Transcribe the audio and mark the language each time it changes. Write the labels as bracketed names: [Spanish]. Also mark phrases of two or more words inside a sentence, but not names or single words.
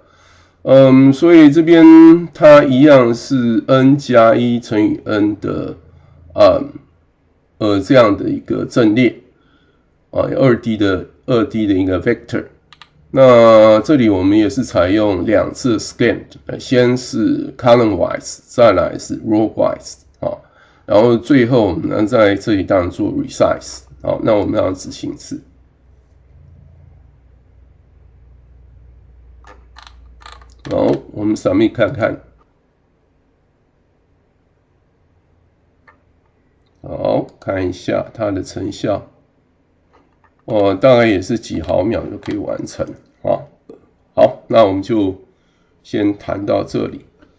[Chinese] 所以這邊它一樣是 n 加1乘以 n 的這樣的一個陣列啊，2D 的一個 vector。那這裡我們也是採用2次 scan， 先是 [English] column wise， [Chinese] 再來是 [English] row wise [Chinese] 啊，然後最後我們在這裡當然做 resize。好，那我們要執行一次。好，我們 submit 看看。好，看一下它的成效。大概也是幾毫秒就可以完成啊。好，那我們就先談到這裡。